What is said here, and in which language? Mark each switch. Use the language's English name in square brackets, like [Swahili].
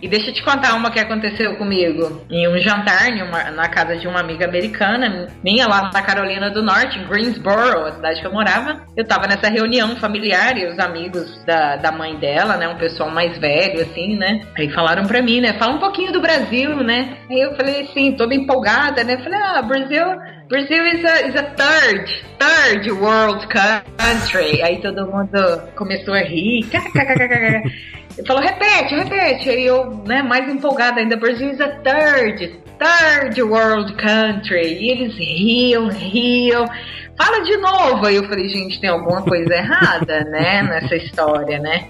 [Portuguese] E deixa eu te contar uma que aconteceu comigo em um jantar na casa de uma amiga americana minha lá na Carolina do Norte, em Greensboro, a cidade que eu morava. Eu tava nessa reunião familiar e os amigos da mãe dela, né? Um pessoal mais velho, assim, né? Aí falaram pra mim, né? Fala um pouquinho do Brasil, né? Aí eu falei assim, toda empolgada, né? [English] Falei, Brazil is a third world country. [Portuguese] Aí todo mundo começou a rir. Ele falou, repete. Aí eu, né, mais empolgada ainda, [English] Brazil is a third world country. [Portuguese] E eles riam. Fala de novo. Aí eu falei, gente, tem alguma coisa errada, né, nessa história, né?